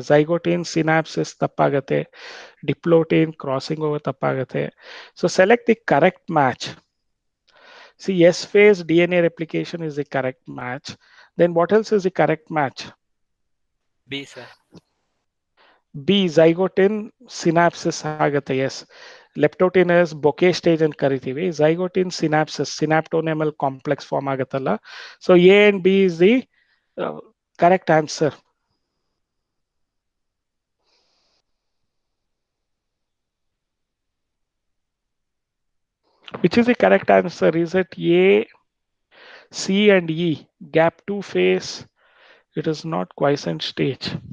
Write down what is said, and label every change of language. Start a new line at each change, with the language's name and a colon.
Kannada: ಝೈಗೋಟಿನ್ synopsis ತಪ್ಪಾಗತ್ತೆ, ಡಿಪ್ಲೋಟಿನ್ crossing over ತಪ್ಪಾಗತ್ತೆ.
English: So select the correct match. See, S phase DNA replication is the correct match. Then what else is the correct match? B, sir.
Kannada: B, zygotin synapsis ಆಗತ್ತೆ.
English: Yes.
Kannada: ಲೆಪ್ಟೋಟಿನ್ is bouquet stage ಅಂತ ಕರಿತೀವಿ. ಝೈಗೋಟಿನ್ synopsis, ಸಿನಾಪ್ಟೋನೆಮಲ್ complex form ಆಗತ್ತಲ್ಲ.
English: So A and B is the correct answer. Which is the correct answer? Is it A, C and E, gap 2 phase, it is not quiescent stage.